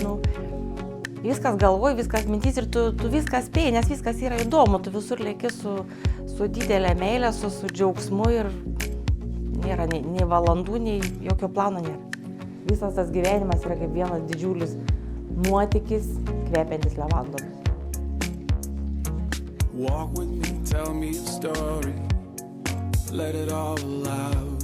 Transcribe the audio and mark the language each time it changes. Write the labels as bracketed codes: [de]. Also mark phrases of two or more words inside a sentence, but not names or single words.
[lt] Viskas galvoj, viskas mintys ir tu viską spėjai, nes viskas yra įdomu. Tu visur leki su didelė meilė, su džiaugsmu ir nėra nei valandų, nei jokio plano nėra. Visas tas gyvenimas yra kaip vienas didžiulis nuotykis, kvepiantis levandomis. [en] Walk with me, tell me a story, let it all out.